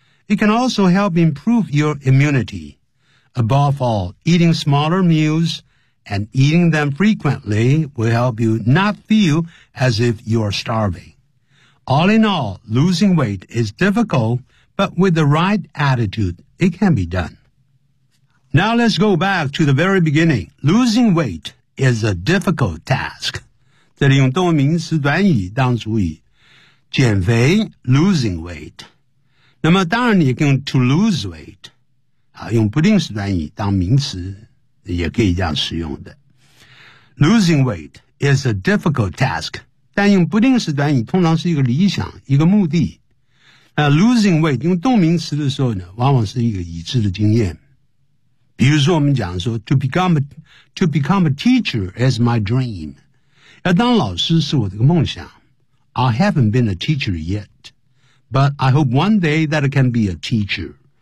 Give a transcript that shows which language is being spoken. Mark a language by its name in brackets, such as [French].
[English] It can also help improve your immunity. Above all, eating smaller meals and eating them frequently will help you not feel as if you are starving. All in all, losing weight is difficult, but with the right attitude,It can be done. Now let's go back to the very beginning. Losing weight is a difficult task. [Chinese] 这里用动名词短语当主语。减肥 [English] losing weight. [Chinese] 那么当然也可以用 [English] to lose weight. [Chinese] 用不定式短语当名词也可以这样使用的。 [English] Losing weight is a difficult task. [Chinese] 但用不定式短语通常是一个理想一个目的。 [English] Losing weight, [Chinese] 用动名词的时候呢往往是一个已知的经验。比如说我们讲说 [English] to become a teacher is my dream. [Chinese] 要当老师是我的一个梦想。 [English] I haven't been a teacher yet, but I hope one day that I can be a teacher.